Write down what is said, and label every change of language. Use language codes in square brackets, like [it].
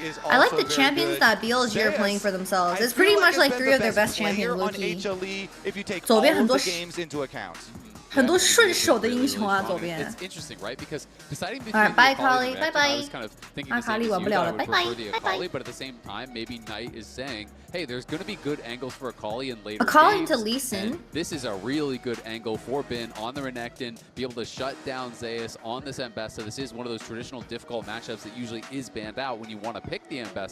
[en] I like the champions that BLG are playing for themselves. It's pretty much like 3 of their best champions, Loki. [zh] 左边很多顺手的英雄啊，左边。 [en] Alright, bye Akali, bye bye. [zh] 阿卡丽玩不了了，拜拜，拜拜。 [en] But at the same time, maybe Knight is saying, hey, there's going to be good angles for Akali in later Akali games. to Lee Sin. This is a really good angle for Bin on the Renekton, be able to shut down Zeus on this Ambessa. This is one of those traditional difficult matchups that usually is banned out when you want to pick the Ambessa.